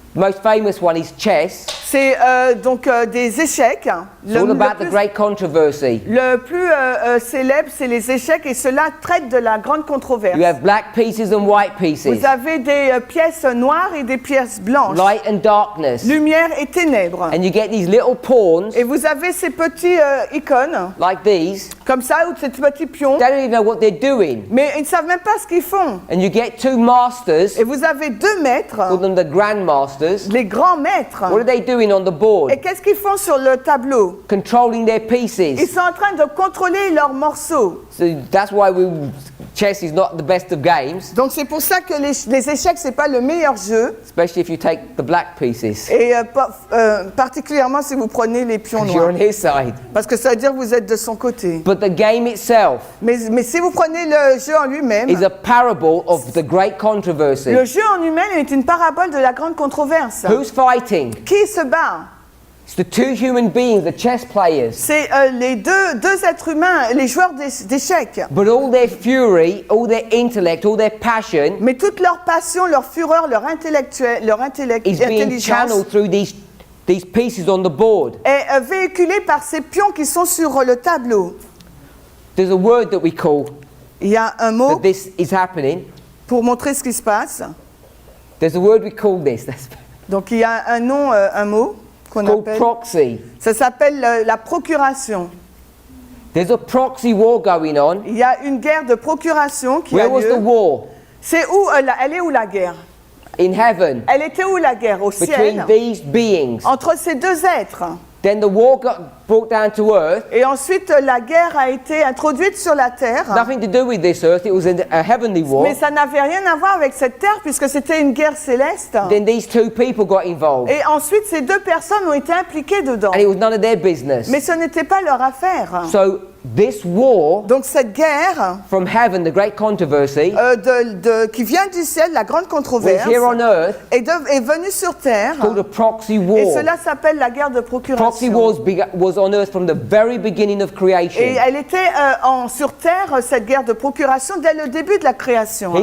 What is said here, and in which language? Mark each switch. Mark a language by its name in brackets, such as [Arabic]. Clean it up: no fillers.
[English] the most famous one is chess. [French] c'est donc des échecs. [English] It's all about the great controversy. [French] Le plus célèbre, c'est les échecs et cela traite de la grande controverse. [English] You have black pieces and white pieces, [French] Vous avez des pièces noires et des pièces blanches, [English] light and darkness. [French] lumière et ténèbres. [English] And you get these little pawns [French] Et vous avez ces petits icônes, [English] like these. [French] comme ça, ou ces petits pions, [English] They don't even know what they're doing. [French] mais ils ne savent même pas ce qu'ils font. [English] And you get two masters, [French] Et vous avez deux maîtres, [English] call them the grandmasters. [French] les grands maîtres. [English] What are they doing on the board? [French] Et qu'est-ce qu'ils font sur le tableau? [English] Controlling their [French] Ils [English] pieces. [French] sont en train de contrôler leurs morceaux. [English] So that's why we chess is not the best of games, [French] Donc c'est pour ça que les échecs, c'est pas le meilleur jeu, [English] especially if you take the black pieces, [French] et particulièrement si vous prenez les pions [English] 'cause you're [French] noirs. [English] on his side. [French] Parce que ça veut dire que vous êtes de son côté. [English] But the game itself [French] Mais si vous prenez le jeu en lui-même, [English] is a parable of the great controversy. [French] le jeu en lui-même est une parabole de la grande controverse. [English] Who's fighting? [French] Qui se bat? [English] It's the two human beings, the chess players. [French] C'est les deux êtres humains, les joueurs d'échecs. [English] But all their fury, all their intellect, all their passion [French] Mais toute leur passion, leur fureur, leur intellect, [English] is being [French] intelligence [English] channeled through these pieces on the board. [French] est véhiculée par ces pions qui sont sur le tableau. [English] There's a word that we call [French] Il y a un mot [English] that this is happening. [French] pour montrer ce qui se passe. [English] There's a word we call this. That's [French] Donc il y a un nom, un mot qu'on [English] called [French] appelle. [English] proxy. [French] Ça s'appelle la procuration. [English] There's a proxy war going on. [French] Il y a une guerre de procuration qui a [English] Where was the [French] lieu. [English] war? [French] C'est où elle est où la guerre? [English] In heaven, [French] Elle était où la guerre? Au [English] between [French] ciel. [English] these beings. [French] Entre ces deux êtres. [English] Then the war got brought down to earth. [French] Et ensuite, la guerre a été introduite sur la terre. [English] Nothing to do with this earth. It was a heavenly war. [French] Mais ça n'avait rien à voir avec cette terre puisque c'était une guerre céleste. [English] Then these two people got involved. [French] Et ensuite, ces deux personnes ont été impliquées dedans. [English] And it was none of their business. [French] Mais ce n'était pas leur affaire. [English] So this war [French] Donc cette guerre [English] from heaven, the great controversy, [French] qui vient du ciel, la grande [English] was [French] controverse, [English] here on earth [French] est venue sur terre. [English] called a proxy [French] Et [English] war. [French] cela s'appelle la guerre de [English] Proxy [French] procuration. [English] wars was on earth from the very beginning of [French] Et creation. elle était sur terre, cette guerre de procuration, dès le début de la création.